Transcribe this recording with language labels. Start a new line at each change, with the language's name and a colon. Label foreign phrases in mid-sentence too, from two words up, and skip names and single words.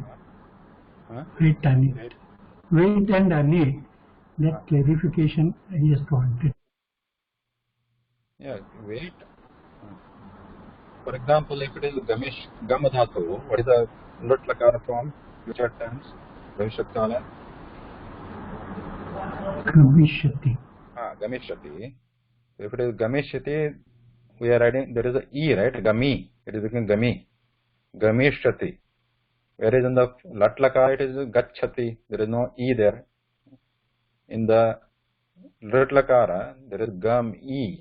English: Wait anit. Wait and anit, that clarification I just wanted. Yeah, wait. For example, if it is
Sanskrit: gam dhatu,
English: what is the
Sanskrit: lut lakara
English: form? Future tense,
Sanskrit: bhavishyat kala.
English: Gamishyati. Gamishyati. So if it is Gamishyati, we are adding, there is a E, right? Gami. It is becoming Gami. Gamishyati. Whereas in the Latlaka, it is Gachati. There is no E there. In the Latlakara, there is Gam E.